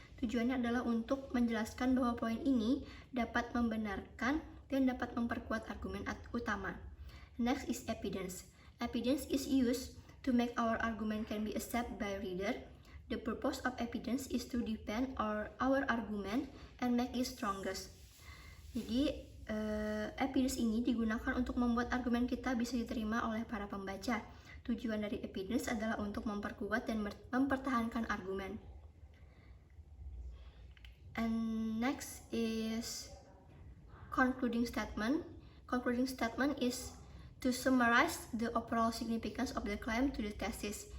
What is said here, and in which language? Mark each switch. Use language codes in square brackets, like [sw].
[id] Tujuannya adalah untuk menjelaskan bahwa poin ini dapat membenarkan dan dapat memperkuat argumen utama. [en] Next is evidence. Evidence is used to make our argument can be accepted by reader. The purpose of evidence is to defend our argument and make it strongest. [id] Jadi, evidence ini digunakan untuk membuat argumen kita bisa diterima oleh para pembaca. Tujuan dari evidence adalah untuk memperkuat dan mempertahankan argumen. [en] And next is concluding statement. Concluding statement is to summarize the overall significance of the claim to the thesis.